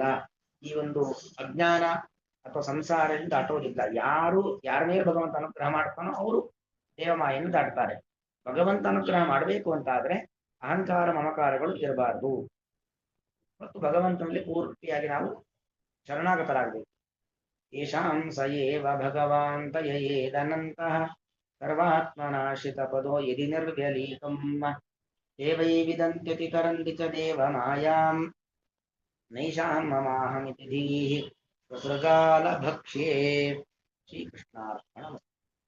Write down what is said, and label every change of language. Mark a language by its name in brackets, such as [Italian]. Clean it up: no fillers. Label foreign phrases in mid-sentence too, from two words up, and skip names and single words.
[Kannada] ಈ ಒಂದು ಅಜ್ಞಾನ ಅಥವಾ ಸಂಸಾರದಿಂದ ದಾಟೋದಿಲ್ಲ. ಯಾರ ಮೇಲೆ ಭಗವಂತ ಅನುಗ್ರಹ ಮಾಡ್ತಾನೋ ಅವರು ದೇವಮಾಯನ್ನು ದಾಟ್ತಾರೆ. ಭಗವಂತ ಅನುಗ್ರಹ ಮಾಡಬೇಕು ಅಂತಾದ್ರೆ ಅಹಂಕಾರ ಮಮಕಾರಗಳು ಇರಬಾರದು ಮತ್ತು ಭಗವಂತನಲ್ಲಿ ಪೂರ್ತಿಯಾಗಿ ನಾವು ಶರಣಾಗತರಾಗಬೇಕು. [Sanskrit] ಯೇಷಾಂ ಸ ಏವ ಭಗವಾನ್ ದಯೇದನಂತಃ ಸರ್ವಾತ್ಮನಾಶ್ರಿತ ಪದೋ ಯದಿ ನಿರ್ವ್ಯಲೀಕಂ ದೇವೈ ವಿದಂತ್ಯತಿ ತರಂತಿ ಚ ದೇವ ಮಾಯಾಂ ನೈಷಾಂ ಮಮಾಹಮಿತಿ ಧೀಃ ಸ್ವಸೃಗಾಲ ಭಕ್ಷ್ಯೇ. ಶ್ರೀಕೃಷ್ಣಾರ್ಪಣಮಸ್ತು.